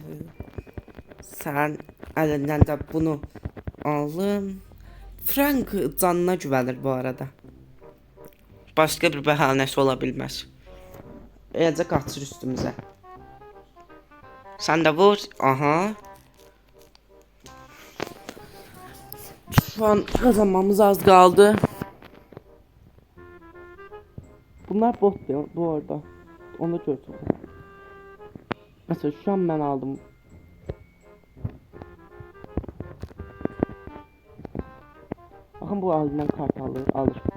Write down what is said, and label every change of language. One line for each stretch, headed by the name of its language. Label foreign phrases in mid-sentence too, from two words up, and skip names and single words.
Azerbaijani: Sən əlindən də bunu alım. Frank canına güvənir bu arada. Başqa bir bəhanəsi ola bilməz. Eləcə qaçır üstümüzə. Sən də vur. Aha.
Turkish: Şu an kazanmamız az qaldı. Bunlar bot diyor bu arada. Onu gördüm. Mesela şu an ben aldım. Bakın bu alinden kart alır.